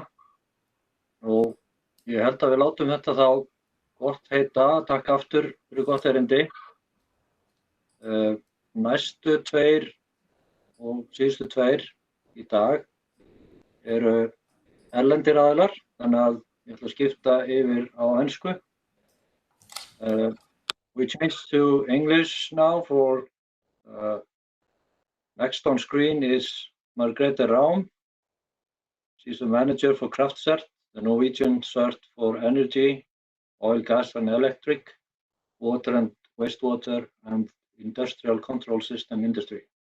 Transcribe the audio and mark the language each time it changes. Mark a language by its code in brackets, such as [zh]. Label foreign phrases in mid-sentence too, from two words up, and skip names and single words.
[is] Og ég held að við látum þetta þá gott heita. Takk aftur fyrir gott erindi. Næstu tveir og síðustu tveir í dag eru erlendir aðilar, þannig að ég ætla að skipta yfir á ensku. [en] We change to English now for next on screen is Margrethe Raum. She's the manager for CERT, the Norwegian CERT for energy, oil, gas and electric, water and wastewater and industrial control system industry.